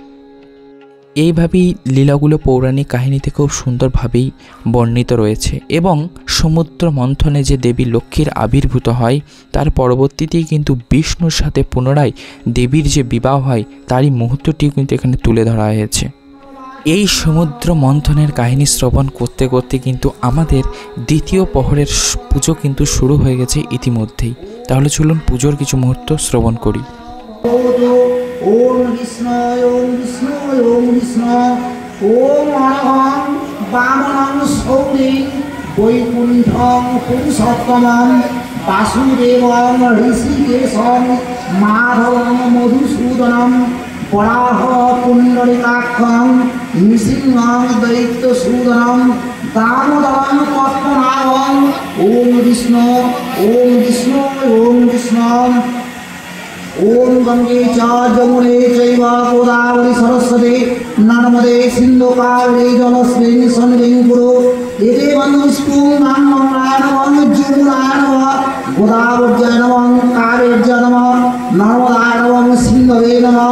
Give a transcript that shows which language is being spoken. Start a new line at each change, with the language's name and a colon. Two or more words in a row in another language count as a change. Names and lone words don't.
Bangla: এইভাবেই লীলাগুলো পৌরাণিক কাহিনীতে খুব সুন্দরভাবেই বর্ণিত রয়েছে এবং সমুদ্র মন্থনে যে দেবী লক্ষ্মীর আবির্ভূত হয় তার পরবর্তীতেই কিন্তু বিষ্ণুর সাথে পুনরায় দেবীর যে বিবাহ হয় তারই মুহূর্তটিও কিন্তু এখানে তুলে ধরা হয়েছে। এই সমুদ্র মন্থনের কাহিনী শ্রবণ করতে করতে কিন্তু আমাদের দ্বিতীয় প্রহরের পুজো কিন্তু শুরু হয়ে গেছে ইতিমধ্যেই। তাহলে চলুন পুজোর কিছু মুহূর্ত শ্রবণ করি।
Sanskrit: ওম কৃষ্ণায় ওম কৃষ্ণায় ওম কৃষ্ণ ওম অনঘং বামনং সৌরি বৈকুণ্ঠং পুরুষোত্তমং বাসুদেবং ঋষিকেশং মাধবং মধুসূদনং বরাহ পুণ্ডরিকাক্ষং নৃসিংহং দৈত্যসূদনং দামোদরং পদ্মনাভং ওম কৃষ্ণ ওম কৃষ্ণ ওম কৃষ্ণ। ओम गंगे च जमुने चैव गोदावरी सरस्वती नर्मदे सिन्धु कावेरी जलस्मिन् सन्निधिं कुरु। एते वन्दुष्पुं नारायणाय नमः जमुनाय नमः गोदावरीर्यै नमः कावेर्यै नमः नर्मदाय नमः सिन्धवे नमः।